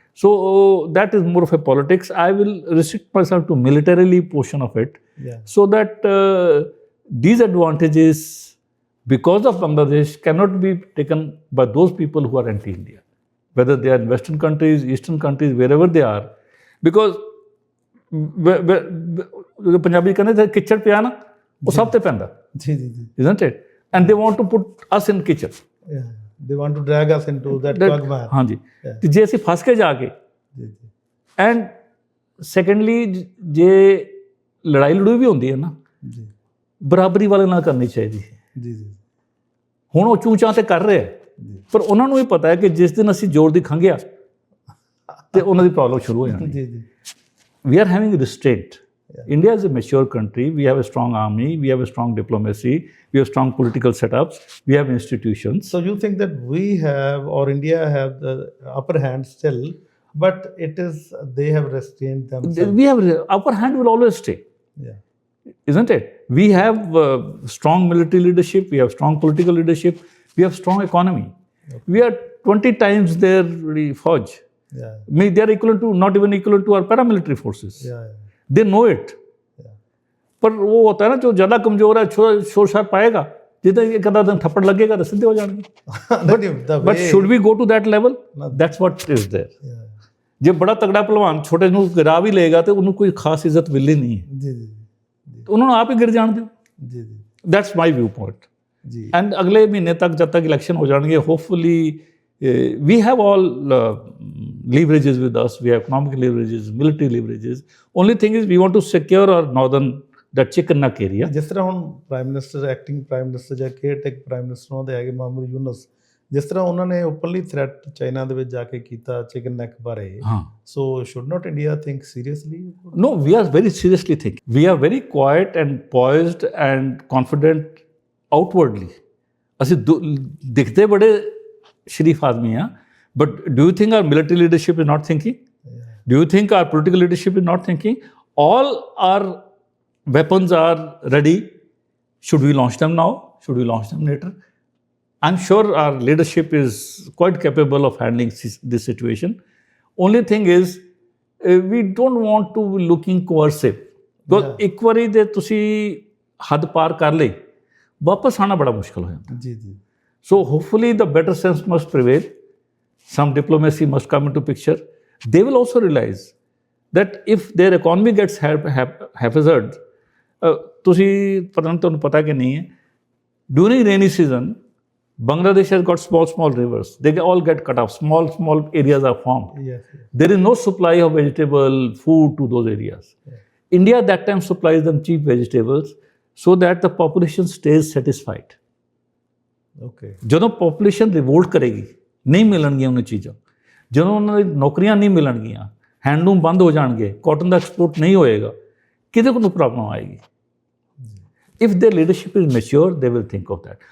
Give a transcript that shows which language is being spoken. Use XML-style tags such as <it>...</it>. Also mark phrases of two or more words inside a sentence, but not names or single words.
<en>So that is more of a politics. I will restrict myself to militarily portion of it, Yeah. so that these advantages, because of Bangladesh, cannot be taken by those people who are anti-India, whether they are in Western countries, Eastern countries, wherever they are, because</en> <hi>जो पंजाबी कहते थे</hi> <pa>ਕਿਚੜ ਪਿਆ ਨਾ ਵੋ ਸਭ ਤੇ ਪੈਂਦਾ,</pa> <hi>जी जी जी.</hi> <en>isn't it? And they want to put us in kitchen. Yeah. They want to drag us into that quagmire.</en> <hi>हाँ जी.</hi> <en>Yeah.</en> <pa>ਤੇ ਜੇ ਅਸੀਂ ਫਸ ਕੇ ਜਾ ਕੇ,</pa> <hi>जी जी.</hi> <en>and secondly</en> <pa>ਜੇ ਲੜਾਈ ਲੜੂਈ ਵੀ ਹੁੰਦੀ ਹੈ ਨਾ,</pa> <hi>जी</hi> <pa>ਬਰਾਬਰੀ ਵਾਲੇ ਨਾਲ ਕਰਨੀ ਚਾਹੀਦੀ ਹੈ.</pa> <hi>जी जी.</hi> <pa>ਹੁਣ ਉਹ ਚੂਚਾਂ ਤੇ ਕਰ ਰਹੇ ਆ, ਪਰ ਉਹਨਾਂ ਨੂੰ ਵੀ ਪਤਾ ਹੈ ਕਿ ਜਿਸ ਦਿਨ ਅਸੀਂ ਜ਼ੋਰ ਦੀ ਖੰਘਿਆ ਤੇ ਉਹਨਾਂ ਦੀ ਪ੍ਰੋਬਲਮ ਸ਼ੁਰੂ ਹੋ ਜਾਣੀ.</pa> <hi>जी जी.</hi> <en>We are having restraint. India is a mature country. We have a strong army. We have a strong diplomacy. We have strong political setups. We have institutions. So you think that we have, or India have the upper hand still, but they have restrained themselves. We have upper hand will always stay, Yeah. isn't it? We have strong military leadership. We have strong political leadership. We have strong economy. We are 20 times their Fauj. Yeah. They are equivalent to, not even equivalent to our paramilitary forces. Yeah. They know it. Yeah.</en> <hi>पर वो होता है ना जो ज़्यादा कमजोर है शोर शोर पाएगा, जितना एक आधा दिन थप्पड़ लगेगा तो सीधे हो जाएंगे.</hi> <en>But should we go to that level? No. That's what is there. Yeah. ਜੇ ਬੜਾ ਤਗੜਾ ਪਹਿਲਵਾਨ ਛੋਟੇ ਨੂੰ ਗਿਰਾ ਵੀ ਲਏਗਾ ਤੇ ਉਹਨੂੰ ਕੋਈ ਖਾਸ ਇੱਜ਼ਤ ਮਿਲਣੀ ਨਹੀਂ ਹੈ. जी जी. ਉਹਨਾਂ ਨੂੰ ਆਪ ਹੀ ਗਿਰ ਜਾਣ ਦਿਓ. जी जी. That's my viewpoint.</en> <hi>जी.</hi> <pa>And ਅਗਲੇ ਮਹੀਨੇ ਤੱਕ ਜਦ ਤੱਕ ਇਲੈਕਸ਼ਨ ਹੋ ਜਾਣਗੇ,</pa> <en>hopefully we have all leverages with us. We have economic leverages, military leverages. Only thing is we want to secure our northern, that chicken neck area.</en> <pa>ਜਿਸ ਤਰ੍ਹਾਂ ਹੁਣ</pa> <en>prime minister, acting prime minister</en> <pa>ਜਾਂ</pa> <en>caretake prime minister</en> <pa>ਉਹਨਾਂ ਦੇ ਹੈਗੇ ਮੁਹੰਮਦ ਯੂਨਸ, ਜਿਸ ਤਰ੍ਹਾਂ ਉਹਨਾਂ ਨੇ</pa> <en>openly threat</en> <pa>ਚਾਈਨਾ ਦੇ ਵਿੱਚ ਜਾ ਕੇ ਕੀਤਾ</pa> <en>chicken neck</en> <pa>ਬਾਰੇ,</pa> <en>so should not India think seriously? No, we are very seriously thinking. We are very quiet and poised and confident outwardly.</en> <pa>ਅਸੀਂ ਦਿਖਦੇ ਬੜੇ ਸ਼ਰੀਫ ਆਦਮੀ ਆ,</pa> <en>but do you think our military leadership is not thinking? Do you think our political leadership is not thinking? All our weapons are ready. Should we launch them now? Should we launch them later? I'm sure our leadership is quite capable of handling this situation. Only thing is, we don't want to be looking coercive.</en> <pa>Because ਇੱਕ ਵਾਰੀ ਜੇ ਤੁਸੀਂ ਹੱਦ ਪਾਰ ਕਰ ਲਈ, ਵਾਪਸ ਆਉਣਾ ਬੜਾ ਮੁਸ਼ਕਲ ਹੋ ਜਾਂਦਾ. ਜੀ ਜੀ.</pa> <en>So hopefully the better sense must prevail. Some diplomacy must come into picture. They will also realize that if their economy gets haphazard,</en> <pa>ਤੁਹਾਨੂੰ ਪਤਾ ਕਿ ਨਹੀਂ ਹੈ,</pa> <en>during rainy season, Bangladesh has got small rivers. They all get cut off. Small areas are formed. Yes, yes. There is no supply of vegetable food to those areas. Yeah. India that time supplies them cheap vegetables so that the population stays satisfied. Okay.</en> <pa>ਜਦੋਂ</pa> <en>population revolt</en> <pa>ਕਰੇਗੀ, ਨਹੀਂ ਮਿਲਣਗੀਆਂ ਉਹਨੂੰ ਚੀਜ਼ਾਂ, ਜਦੋਂ ਉਹਨਾਂ ਦੀ ਨੌਕਰੀਆਂ ਨਹੀਂ ਮਿਲਣਗੀਆਂ, ਹੈਂਡਲੂਮ ਬੰਦ ਹੋ ਜਾਣਗੇ, ਕਾਟਨ ਦਾ ਐਕਸਪੋਰਟ ਨਹੀਂ ਹੋਏਗਾ, ਕਿਤੇ ਕੋਈ ਪ੍ਰੋਬਲਮ ਆਏਗੀ.</pa> <en>if their leadership is mature, they will think of that.</en>